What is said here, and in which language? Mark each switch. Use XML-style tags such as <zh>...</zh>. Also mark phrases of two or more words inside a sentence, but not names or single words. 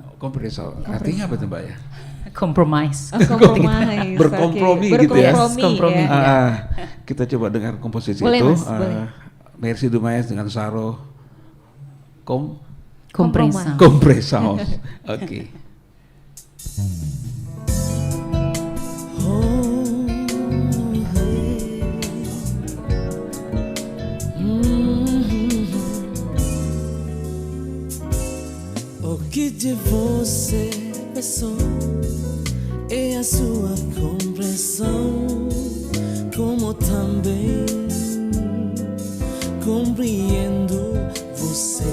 <id>Artinya apa tuh Mbak ya?</id> <en>Compromise.</en> <id>Berkompromi gitu ya. Kompromi. Kita coba dengar komposisi itu. Mercy Dumais dengan Saro. Kompresal. Oke.</id> <pt>O que de você pensou é a sua compreensão, como também compreendo você.</pt>